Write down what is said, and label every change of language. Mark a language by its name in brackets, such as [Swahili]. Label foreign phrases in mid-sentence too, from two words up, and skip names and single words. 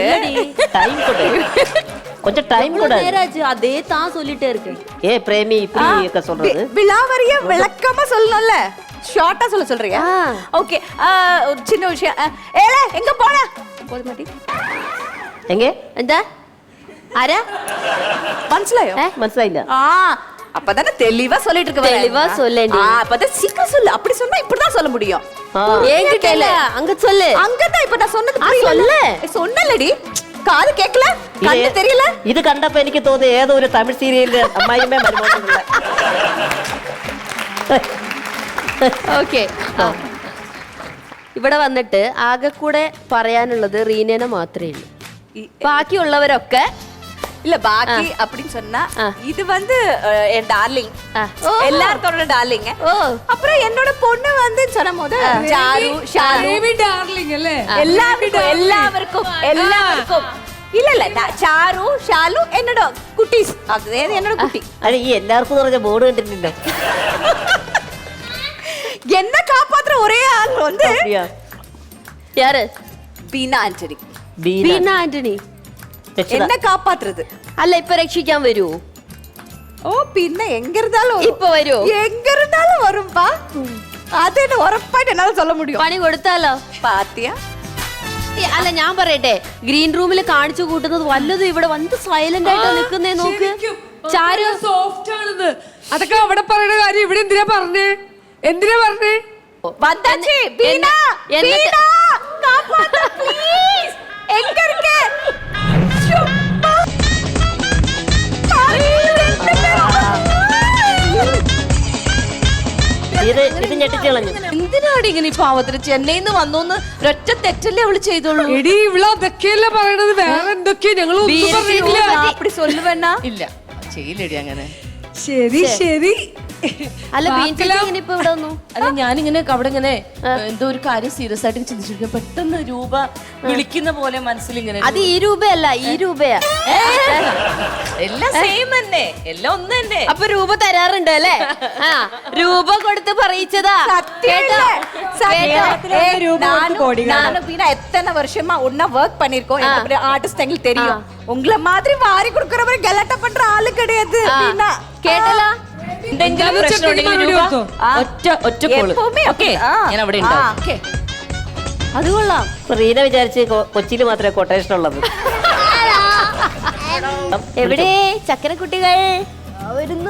[Tamil] டைம் கொடு, கொஞ்சம் டைம் கொடு. நேராஜ் அதே தான் சொல்லிட்டே இருக்கு. ஏ பிரேமி இப்படி இருக்க சொல்றது? விலாவரிய விளக்கமா சொல்லணும்ல, ஷார்ட்டா சொல்றியா? ஓகே, ஒரு சின்ன விஷயம். ஏலே எங்க போன போத மாட்டி எங்க [Malayalam] എന്താ ആരാ മനസ്സിലായോ? മനസ്സിലായില്ല. [Tamil] அப்பதானே தெளிவா சொல்லிட்டு இருக்க. தெளிவா சொல்லேண்டி. அப்பதான் சீக்கிரம் சொல்லு. அப்படி சொன்னா இப்படிதான் சொல்ல முடியும். என்கிட்ட இல்ல, அங்க சொல்லு. அங்கதான் இப்ப நான் சொன்னது சொல்லு. சொன்னலடி, காது கேட்கல, கண்ணு தெரியல. [Malayalam] ഇത് കണ്ടപ്പോ എനിക്ക് തോന്നി ഏതോ ഒരു തമിഴ് സീരിയലിലെ അമ്മായിമ്മ മരുമോനുള്ള. ഓക്കെ, ഇവിടെ വന്നിട്ട് ആകെ കൂടെ പറയാനുള്ളത് റീനേനെ മാത്രമേ ഉള്ളൂ. ബാക്കിയുള്ളവരൊക്കെ [Tamil] இல்ல பாக்கி அப்படின்னு சொன்னா இது வந்து என் டார்லிங், எல்லாரோட டார்லிங். அப்புறம் என்னோட பொண்ணு வந்து சொன்னபோது சாரு ஷாரு டார்லிங் இல்ல, எல்லாருக்கும் இல்ல இல்ல சாரு ஷாலு என்னோட குட்டீஸ். அது என்னோட குட்டி. [Malayalam] അല്ല ഈ എല്ലാവർക്കും പറഞ്ഞ ബോർഡ് കണ്ടിട്ടില്ല. [Tamil] என்ன காப்பாத்துற ஒரே ஆள் வந்து யாரு? ബീന ആന്റണി. ബീന ആന്റണി என்ன காப்பாத்துறது. [Malayalam] അല്ല ഇപ്പൊ രക്ഷിക്കാൻ വരുമോ? ഓ പിന്നെ [Tamil] എங்க இருந்தாலும் [Malayalam] ഇപ്പൊ വരുമോ? [Tamil] எங்க இருந்தாலும் வரும்பா. அது என்ன ഉറപ്പായിട്ട് എன்னால சொல்ல முடியும். [Malayalam] പണി കൊടുത്താലോ? പാത്തിയാ? അല്ല ഞാൻ പറയട്ടെ, ഗ്രീൻ റൂമിൽ കാണിച്ചു കൂട്ടുന്നത് വല്ലതും ഇവിടെ വന്ന് സൈലന്റ് ആയിട്ട് നിൽക്കുന്നേ നോക്ക്. ചാരു സോഫ്റ്റ് ആണെന്ന് അതൊക്കെ അവിടെ പറയുന്ന കാര്യം ഇവിടെ എന്തിനാ പറഞ്ഞേ? [Tamil] வந்தாச்சு. பீனா பீனா காப்பாத்து ப்ளீஸ். எங்க இருக்க? [Malayalam] ഇത് ഞെട്ടിച്ചു കളഞ്ഞു. എന്തിനാണ് ഇങ്ങനെ പാവത്തിന് ചെന്നൈയിൽ നിന്ന് വന്നോന്ന് ഒരൊറ്റ തെറ്റല്ലേ അവള് ചെയ്തോളൂ. എടി ഇവിടെ അതൊക്കെയല്ല പറയണത്, വേറെ എന്തൊക്കെയാ ഞങ്ങൾ [Tamil] அப்படி சொல்லுவேன்னா [Malayalam] ഇല്ല ചെയ്യില്ലടി അങ്ങനെ. ശരി ശരി. അല്ല ഇങ്ങനെ ഇപ്പൊ ഇവിടെ വന്നു. അല്ല ഞാനിങ്ങനെ അവിടെ ഇങ്ങനെ എന്തോ ഒരു കാര്യം സീരിയസ് ആയിട്ട് ചിന്തിച്ചിരിക്കുക. പെട്ടെന്ന് രൂപ വിളിക്കുന്ന പോലെ മനസ്സിലിങ്ങനെ. അത് ഈ രൂപയല്ല, ഈ രൂപയാ. എല്ലാം സെയിം തന്നെ, എല്ലാം ഒന്ന് തന്നെ. അപ്പൊ രൂപ തരാറുണ്ട് അല്ലേ? രൂപ കൊടുത്ത് പറയിച്ചതാ. [Tamil] நானும் பீனா எத்தனை வருஷமா ஒன்னா ஒர்க் பண்ணிருக்கோம். ஆர்டிஸ்ட் எங்களுக்கு தெரியும். உங்களை மாதிரி வாரி கொடுக்கறவரை கலாட்டா பண்ற ஆளு கிடையாது. பீனா [Malayalam] കേട്ടല്ലോ? എന്തെങ്കിലും പ്രശ്നം ഉണ്ടെങ്കിൽ രൂപ ഒറ്റ കോള്. ഓക്കേ, ഞാൻ അവിടെ ഉണ്ടാവും. അത് കൊള്ളാം. റീന വിചാരിച്ച് കൊച്ചിയിൽ മാത്രമേ കൊട്ടേഷൻ ഉള്ളത്. എവിടെ ചക്കരക്കുട്ടികൾ വരുന്നു?